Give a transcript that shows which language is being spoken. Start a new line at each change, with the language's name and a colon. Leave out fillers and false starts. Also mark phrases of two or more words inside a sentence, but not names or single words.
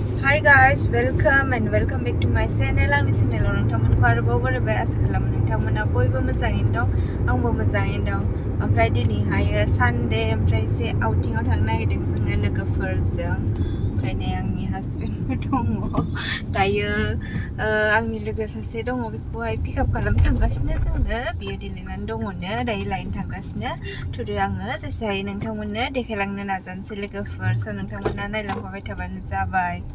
English: Hi guys, welcome back to my channel. Ang channel nonton
Bodo: मोनखौ आरोबाव बरायबाय आसा खालामो नोंथांमोना बयबो मोजाङैनो दं आंबो मोजाङैनो दं ओमफ्राय दिनैहाय सानडे ओमफ्राय एसे आउटिंआव थांनो नागिरदों जोङो लोगोफोरजों ओमफ्राय नै आंनि हासबेन्डबो दङ दायो आंनि लोगो सासे दङ बेखौहाय पिकआप खालामनो थांगासिनो जोङो बियो देलायनानै दङनो दायो लायनो थांगासिनो थुदो आङो जेसे हायो नोंथांमोननो देखायलांनो नाजानोसै लोगोफोर स' नोंथांमोना नायलांफाबाय थाबानो जाबाय